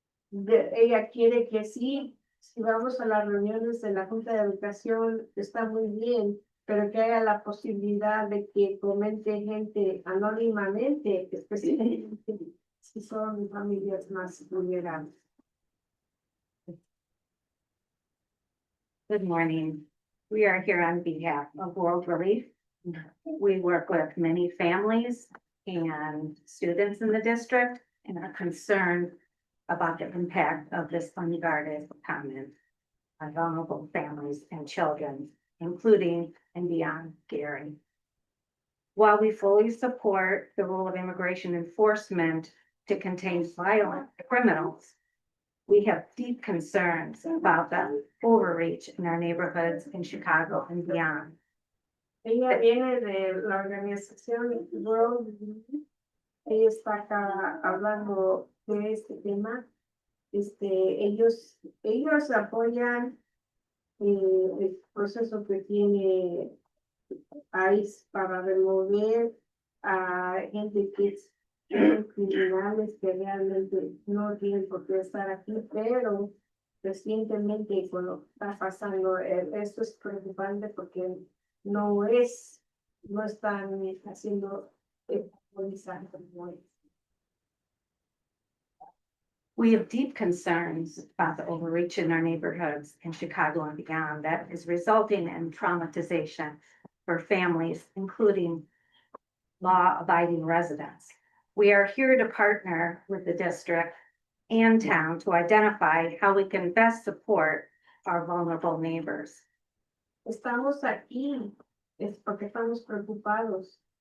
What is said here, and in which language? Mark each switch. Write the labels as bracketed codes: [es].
[es] Ella quiere que sí, si vamos a las reuniones de la Junta de Educación, está muy bien, pero que haya la posibilidad de que comente gente anónimamente, especialmente si son familias más vulnerables. [en] Good morning. We are here on behalf of World Relief. We work with many families and students in the district and are concerned about the impact of this unguarded comment on vulnerable families and children, including and beyond Gary. While we fully support the role of immigration enforcement to contain violent criminals, we have deep concerns about the overreach in our neighborhoods in Chicago and beyond. [es] Ella viene de la organización World Relief. Ella está acá hablando de este tema. Ellos apoyan el proceso que tiene ICE para remover a gente que son criminales que realmente no tienen por qué estar aquí, pero recientemente con lo que está pasando, esto es preocupante porque no están haciendo policía como es. [en] We have deep concerns about the overreach in our neighborhoods in Chicago and beyond that is resulting in traumatization for families, including law-abiding residents. We are here to partner with the district and town to identify how we can best support our vulnerable neighbors. [es] Estamos aquí es porque estamos preocupados.